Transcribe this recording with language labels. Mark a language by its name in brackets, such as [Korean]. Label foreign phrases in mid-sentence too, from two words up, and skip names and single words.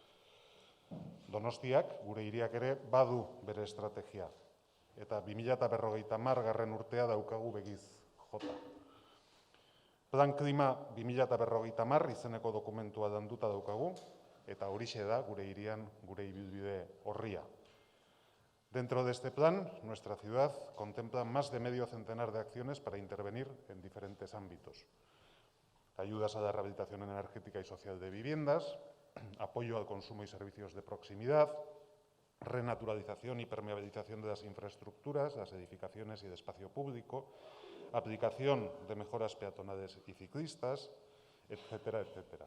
[Basque] Donostiak, gure hiriak ere, badu bere estrategia. Eta 2050 urtea daukagu begiz jota. Plan Klima 2050 izeneko dokumentua landuta daukagu, eta horixe da gure hirian, gure ibilbide orria. [Spanish] Dentro de este plan, nuestra ciudad contempla más de medio centenar de acciones para intervenir en diferentes ámbitos. Ayudas a la rehabilitación energética y social de viviendas, apoyo al consumo y servicios de proximidad, renaturalización y permeabilización de las infraestructuras, las edificaciones y de espacio público, aplicación de mejoras peatonales y ciclistas, etcétera, etcétera.